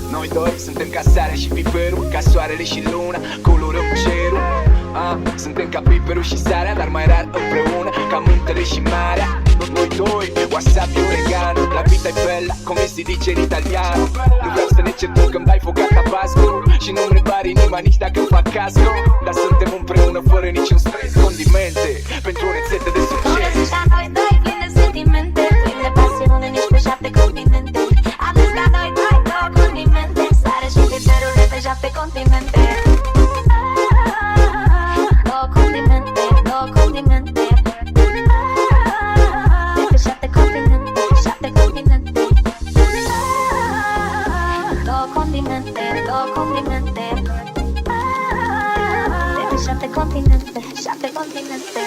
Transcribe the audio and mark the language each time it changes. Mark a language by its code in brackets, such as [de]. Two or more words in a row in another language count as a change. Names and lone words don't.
[ro] doi suntem ca sarea și piperul, ca soarele și luna, colorăm cerul. Suntem ca piperul și sarea, dar mai rar împreună, ca muntele și marea. Noi doi, wasabi, oregano, [it] la vita e bella, come si dice in italiano. [ro] Nu vreau să ne certăm când dai foc ca tabasco și nu-mi repari inima nici dacă îmi fac casco. Dar suntem împreună fără niciun stres, condimente pentru o rețetă de succes. Ca noi doi, plini de sentimente, plini de pasiune, nici pe 7 continente. Am zis ca noi doi, două condimente, sare și piperul de pe 7 continente. Două condimente, două condimente, de pe 7 continente, 7 continente. Două condimente, două condimente, de pe 7 continente, 7 continente.